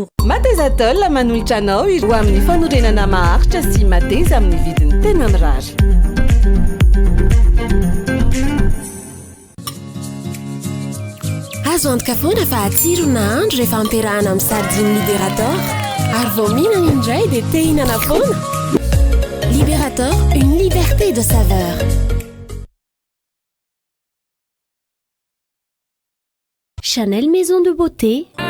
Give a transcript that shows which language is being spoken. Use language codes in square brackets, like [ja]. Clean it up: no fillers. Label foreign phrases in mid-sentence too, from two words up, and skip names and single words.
[mg] Matezatol manolotra anao ho amin'ny fanorenana maharitra sy mateza amin'ny vidiny tena mirary. Azo antoka fa atsiro na andro rehefa amperahana amin'ny sardine Libérateur ary vao mihinana indray dia te hihinana foana. [fr] Libérateur, une liberté de saveur. Chanel Maison de Beauté.